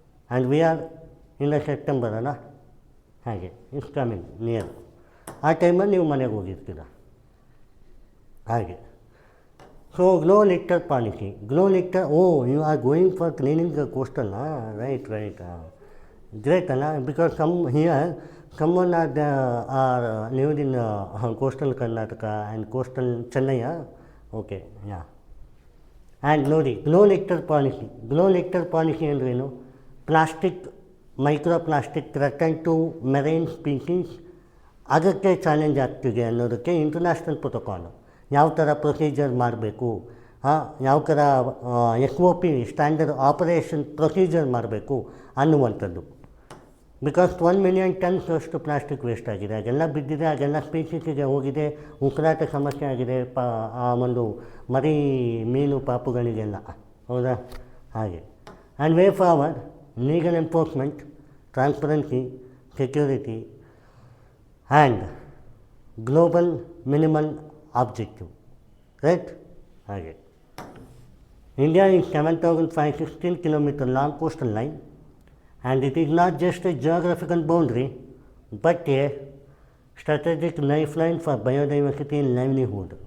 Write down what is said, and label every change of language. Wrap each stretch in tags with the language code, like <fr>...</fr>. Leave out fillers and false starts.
<en>and we are in the September</en> <kn>ಅಲ್ಲ, ಹಾಗೆ</kn> <en>It's coming near.</en> <kn>ಆ ಟೈಮಲ್ಲಿ ನೀವು ಮನೆಗೆ ಹೋಗಿರ್ತೀರ ಹಾಗೆ.</kn> <en>So GloLitter policy, GloLitter, you are going for cleaning the coastal.</en> <kn>Right. Great ಅಲ್ಲ?</kn> <en>Because someone are lived in coastal Karnataka and coastal Chennai. Okay, yeah.</en> <kn>And ನೋಡಿ, glow litre policy ಅಂದ್ರೇನು? Plastic, micro plastic</kn> <en>threaten to marine species,</en> <kn>ಅದಕ್ಕೆ challenge ಆಗ್ತಿದೆ ಅನ್ನೋದಕ್ಕೆ international protocol. ಯಾವ ಥರ procedure ಮಾಡಬೇಕು, ಯಾವ ಥರ SOP ಸ್ಟ್ಯಾಂಡರ್ಡ್ ಆಪರೇಷನ್ ಪ್ರೊಸೀಜರ್ ಮಾಡಬೇಕು ಅನ್ನುವಂಥದ್ದು. ಬಿಕಾಸ್</kn> <en>1 million tons</en> <kn>ಅಷ್ಟು ಪ್ಲಾಸ್ಟಿಕ್ ವೇಸ್ಟ್ ಆಗಿದೆ. ಅದೆಲ್ಲ ಬಿದ್ದಿದೆ, ಅದೆಲ್ಲ ಸ್ಪೀಸೀಸಿಗೆ ಹೋಗಿದೆ, ಉಸಿರಾಟ ಸಮಸ್ಯೆ ಆಗಿದೆ, ಆ ಒಂದು ಮರಿ ಮೀನು ಪಾಪುಗಳಿಗೆಲ್ಲ. ಹೌದಾ? ಹಾಗೆ.</kn> <en>And way forward, legal enforcement, transparency, security, and global minimal objective, right? Okay. India is 7,516 kilometer long coastal line, and it is not just a geographical boundary but a strategic lifeline for biodiversity and livelihood.</en>